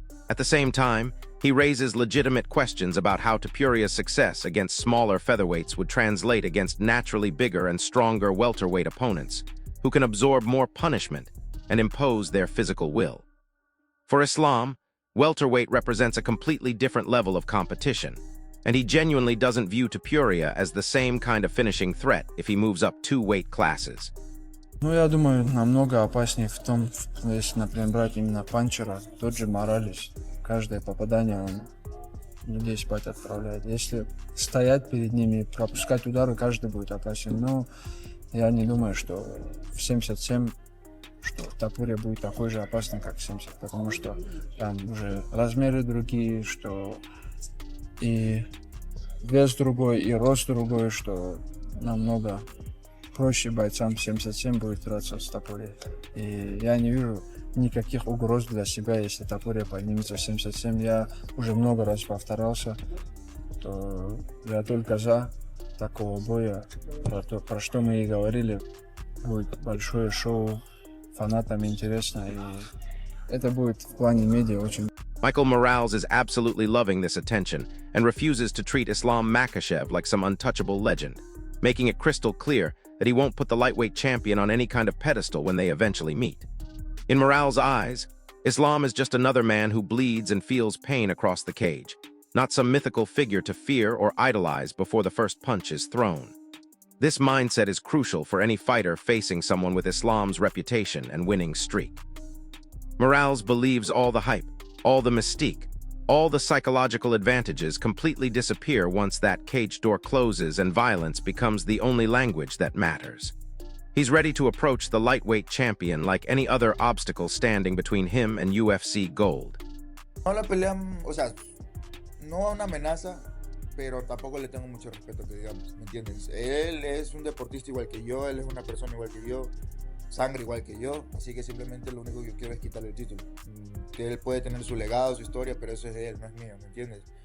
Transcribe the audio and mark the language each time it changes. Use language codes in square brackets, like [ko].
[en] At the same time, he raises legitimate questions about how Topuria's success against smaller featherweights would translate against naturally bigger and stronger welterweight opponents, who can absorb more punishment and impose their physical will. For Islam, welterweight represents a completely different level of competition, and he genuinely doesn't view Topuria as the same kind of finishing threat if he moves up 2 weight classes. [ru] Ну, я думаю, намного опаснее в том, если, например, брать именно панчера, тот же Моралес. Каждое попадание он людей спать отправляет. Если стоять перед ними и пропускать удары, каждый будет опасен. Но я не думаю, что в 77, что Топурия будет такой же опасный, как в 70, потому что там уже размеры другие, что и вес другой, и рост другой, что намного проще бойцам 77 будет драться с Топурией. И я не вижу никаких угроз для себя, если Топурия поднимется в 77. Я уже много раз повторялся, то я только за такого боя, про что мы и говорили. Будет большое шоу, фанатам интересно, и это будет в плане медиа очень. [en] Michael Morales is absolutely loving this attention and refuses to treat Islam Makhachev like some untouchable legend, making it crystal clear that he won't put the lightweight champion on any kind of pedestal when they eventually meet. In Morales' eyes, Islam is just another man who bleeds and feels pain across the cage, not some mythical figure to fear or idolize before the first punch is thrown. This mindset is crucial for any fighter facing someone with Islam's reputation and winning streak. Morales believes all the hype, all the mystique, all the psychological advantages completely disappear once that cage door closes and violence becomes the only language that matters. He's ready to approach the lightweight champion like any other obstacle standing between him and UFC gold. [es] No la pelean, o sea, no una amenaza, pero tampoco le tengo mucho respeto, que digamos, ¿me entiendes? Él es un deportista igual que yo, él es una persona igual que yo, sangre igual que yo, así que simplemente lo único que yo quiero es quitarle el título. Que él puede tener su legado, su historia, pero eso es de él, no es mío, ¿me entiendes?